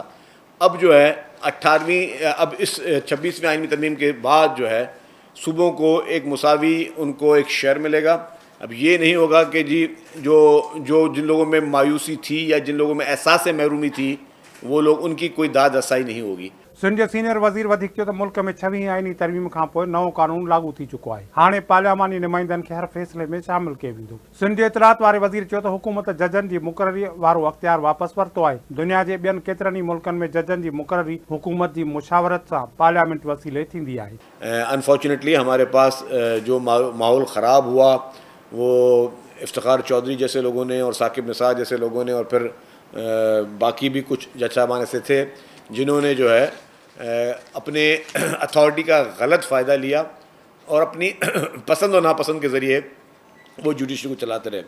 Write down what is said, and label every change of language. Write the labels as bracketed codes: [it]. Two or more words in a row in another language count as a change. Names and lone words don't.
[ur] اب جو ہے 26ویں آئینی ترمیم کے بعد جو ہے صوبوں کو ایک مساوی ان کو ایک شیئر ملے گا. اب یہ نہیں ہوگا کہ جی جو جن لوگوں میں مایوسی تھی یا جن لوگوں میں احساس محرومی تھی وہ لوگ, ان کی کوئی داد رسائی نہیں ہوگی. [sd] सिंध जे सीनियर वज़ीर वधीक चयो त मुल्क में 26 आइनी तरमीम खां पोइ नओं कानून लागू थी चुको आहे. हाणे पार्लियामानी नुमाइंदनि खे हर फ़ैसिले में शामिल कयो वेंदो. सिंध जे इतलात वारे वज़ीर चयो त हुकूमत जजनि जी मुक़ररी वारो अख़्तियार वापसि वरितो आहे. दुनिया जे ॿियनि केतिरनि ई मुल्कनि में जजनि जी मुक़ररी हुकूमत जी मुशावरत सां पार्लियामेंट वसीले थींदी आहे. [ur] انفارچونیٹلی ہمارے پاس جو ماحول خراب ہوا وہ افتخار چودھری جیسے لوگوں نے اور ثاقب نثار جیسے لوگوں نے اور پھر باقی بھی کچھ جج صاحبان ایسے تھے جنہوں نے جو ہے اپنے اتھارٹی کا غلط فائدہ لیا اور اپنی پسند اور ناپسند کے ذریعے وہ جوڈیشری کو چلاتے رہے.